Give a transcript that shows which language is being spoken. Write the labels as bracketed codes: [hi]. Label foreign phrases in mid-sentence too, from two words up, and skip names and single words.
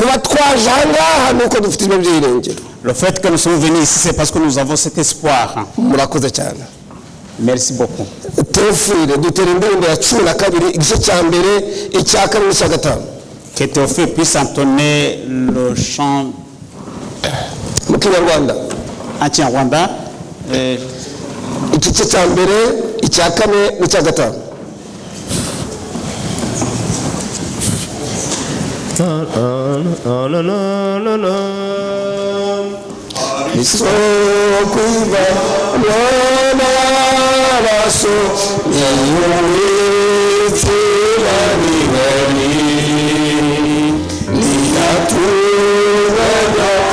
[fr] Le fait que nous sommes venus ici, c'est parce que nous avons cet espoir. Merci beaucoup. Que Théophile puisse entonner le chant en Rwanda. [rw] Igice cya mbere, icya kane n'icya gatanu. Isoko iva n'amaraso y'Uwiteka nihari niyatunganya